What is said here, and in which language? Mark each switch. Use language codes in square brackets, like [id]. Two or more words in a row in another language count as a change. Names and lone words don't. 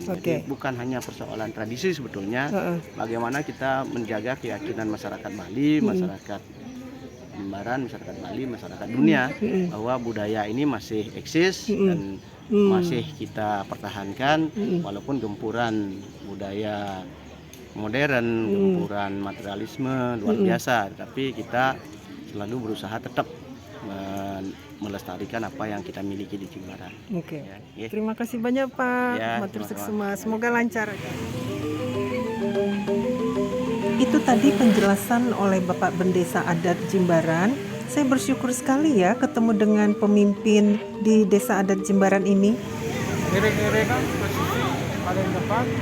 [id] Jadi bukan hanya persoalan tradisi sebetulnya, bagaimana kita menjaga keyakinan masyarakat Bali, masyarakat Jimbaran, masyarakat Bali, masyarakat dunia bahwa budaya ini masih eksis dan masih kita pertahankan walaupun gempuran budaya modern, gempuran materialisme luar biasa, tapi kita selalu berusaha tetap melestarikan apa yang kita miliki di Jimbaran. Terima kasih banyak Pak. [ban] Matur suksema. [id] Semoga lancar. Itu tadi penjelasan oleh Bapak Bendesa Adat Jimbaran. Saya bersyukur sekali ya ketemu dengan pemimpin di Desa Adat Jimbaran ini. Kira-kira kan posisi paling depan.